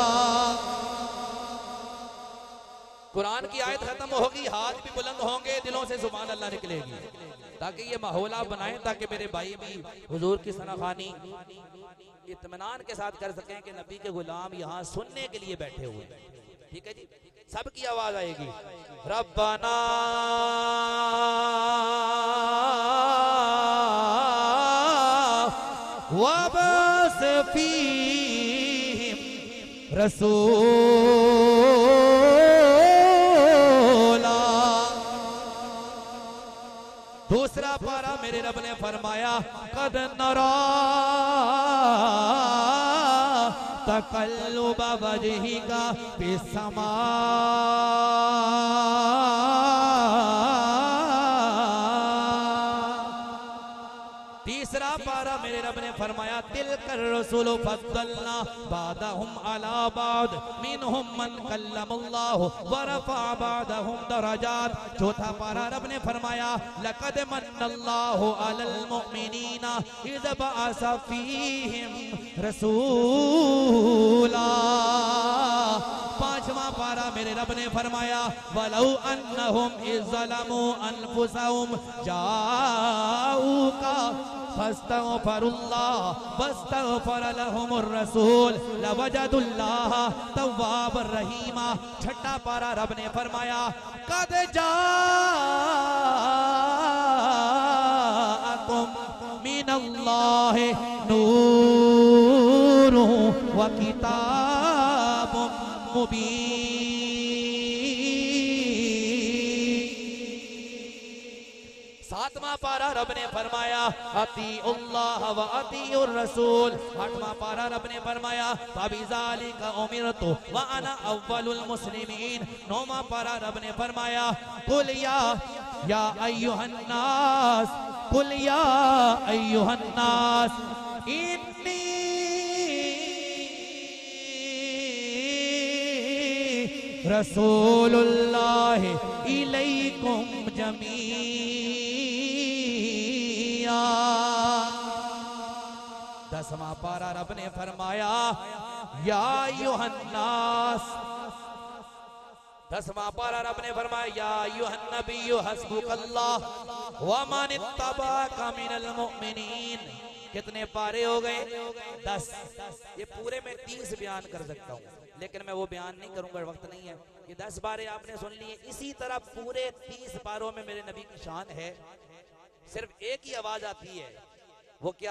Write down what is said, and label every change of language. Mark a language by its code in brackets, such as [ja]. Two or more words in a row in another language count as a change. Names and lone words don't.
[hi] कुरान की आयत खत्म होगी, हाथ भी बुलंद होंगे, दिलों से [ar] سبحان الله [hi] निकलेगी, ताकि ये माहौल आप बनाएं, ताकि मेरे भाई भी हुजूर की सनाखानी इत्मीनान के साथ कर सकें कि नबी के गुलाम यहाँ सुनने के लिए बैठे हुए। ठीक है जी, सबकी आवाज आएगी। [ar] ربنا وابعث فيهم رسولا. [hi] दूसरा पारा मेरे रब ने फरमाया [ar] قد نرى تقلب وجهك في السماء. [hi] तीसरा पारा मेरे रब ने फरमाया [ar] تلك الرسل فضلنا بعضهم على بعض منهم من كلم الله ورفع بعضهم درجات. [hi] चौथा पारा रब ने फरमाया [ar] لقد من الله على المؤمنين إذ بعث فيهم رسولا. [hi] पांचवा पारा मेरे रब ने फरमाया [ar] ولو أنهم إذ ظلموا أنفسهم جاءوك فاستغفروا الله واستغفر لهم الرسول لوجدوا الله توابا رحيما. [hi] छठा पारा रब ने फरमाया [ar] قد جاءكم من الله نور وكتاب مبين. [hi] सातवां पारा रब ने फरमाया [ar] أطيعوا الله وأطيعوا الرسول. [hi] आठवां पारा रब ने फरमाया [ar] فبذلك أمرت وأنا أول المسلمين. [hi] नौवां पारा रब ने फरमाया [ar] قل يا أيها الناس قل يا أيها الناس إني رسول الله إليكم جميعا. [hi] 10वां पारा रब ने फरमाया [ar] يا أيها الناس. [hi] 10वां पारा रब ने फरमाया [ar] يا أيها النبي حسبك الله ومن اتبعك من المؤمنين. [hi] कितने पारे हो गए? 10। ये पूरे में 30 बयान कर सकता हूँ, लेकिन मैं वो बयान नहीं करूंगा, वक्त नहीं है। ये 10 बारे आपने सुन लिए। इसी तरह पूरे 30 पारों में मेरे नबी की शान है। सिर्फ एक ही आवाज आती है, वो क्या?